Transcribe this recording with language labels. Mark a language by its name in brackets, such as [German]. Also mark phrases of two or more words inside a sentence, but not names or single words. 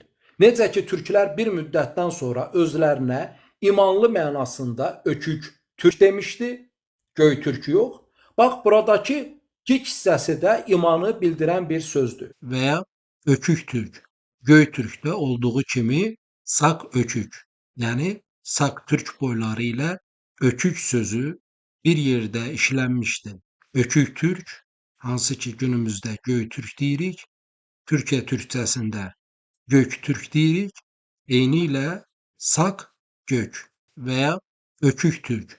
[Azerbaijani] Necə ki, türklər bir müddətdən sonra özlərinə imanlı mənasında ökük türk demişdi, göy türk yox. Bax, buradakı kik hissəsi də imanı bildirən bir sözdür. Və ya ökük türk. [Turkish] Göytürk'te olduğu kimi sak ökük, yani sak Türk boyları ile ökük sözü bir yerde işlenmişti. [Azerbaijani] Ökük Türk, hansı ki günümüzde Göytürk deyirik, Türkiye Türkçesinde Göktürk deyirik, eyniyle sak gök veya ökük Türk.